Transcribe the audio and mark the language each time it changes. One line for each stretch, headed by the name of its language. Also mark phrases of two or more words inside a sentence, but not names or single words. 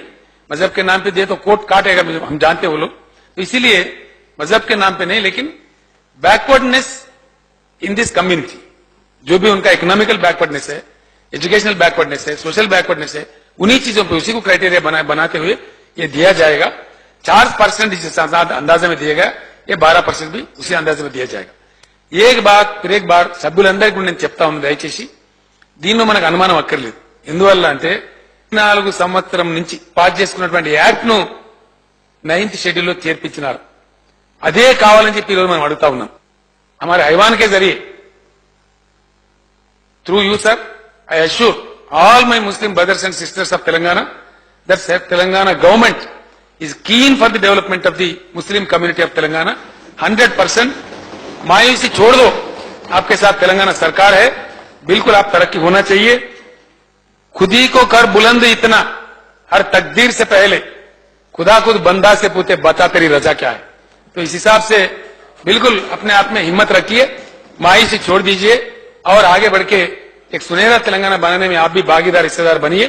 Hindi: मजहब के नाम पे दिए तो कोर्ट काटेगा, हम जानते हैं वो लोग, तो इसीलिए मजहब के नाम पे नहीं, लेकिन
English: backwardness in this community,
Hindi: जो भी उनका
English: economical backwardness
Hindi: है,
English: educational backwardness
Hindi: है,
English: social backwardness
Hindi: है, उन्हीं चीजों पे उसी को क्राइटेरिया बनाते हुए ये दिया जाएगा। 4% जिस अंदाजे में दिया गया, ये 12% भी उसी अंदाजे में दिया जाएगा। एक बार
Telugu: సభ్యులందరికీ కూడా నేను చెప్తా ఉన్నాను, దయచేసి దీనిలో మనకు అనుమానం అక్కర్లేదు. ఎందువల్ల అంటే 4 సంవత్సరం నుంచి పాస్ చేసుకున్నటువంటి యాక్ట్ ను 9th షెడ్యూల్ లో చేర్పించినారు. అదే కావాలని చెప్పి ఈరోజు మనం అడుగుతా ఉన్నాం.
Hindi: हमारे ऐवान के जरिए
English: through you sir, I assure all my Muslim brothers and sisters of Telangana that Telangana government is keen for the development of the Muslim community of Telangana.
Hindi: 100% मायूसी छोड़ दो, आपके साथ तेलंगाना सरकार है, बिल्कुल आप तरक्की होना चाहिए। खुद ही को कर बुलंद इतना, हर तकदीर से पहले खुदा खुद बंदा से पूछे बता तेरी रजा क्या है। तो इस हिसाब से बिल्कुल अपने आप में हिम्मत रखिए, मायूसी छोड़ दीजिए और आगे बढ़ के एक सुनहरा तेलंगाना बनाने में आप भी भागीदार हिस्सेदार बनिए।